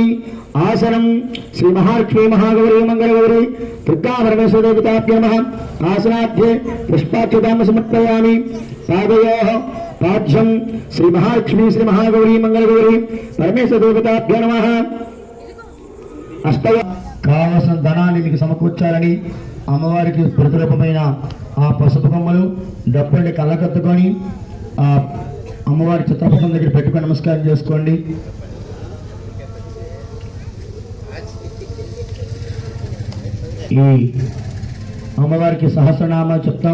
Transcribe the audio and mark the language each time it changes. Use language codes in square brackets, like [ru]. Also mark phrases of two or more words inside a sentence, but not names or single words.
[sa] आसनं श्री महालक्ष्मी महागौरी मंगलगौरी दुर्गा परमेश्वरी देवताभ्यो नमः आसनार्थे पुष्पाक्षतां समर्पयामि पादयोः पाद्यं श्री महालक्ष्मी श्री महागौरी मंगलगौरी परमेश्वरी देवताभ्यो नमः अष्टय [te] కావలసిన ధనాన్ని మీకు సమకూర్చాలని అమ్మవారికి ప్రతిరూపమైన ఆ పసుపు కొమ్మలు డబ్బుల్ని కళ్ళకత్తుకొని ఆ అమ్మవారి చిత్రపటం దగ్గర పెట్టుకొని నమస్కారం చేసుకోండి. ఈ అమ్మవారికి సహస్రనామాలు చెప్తాం.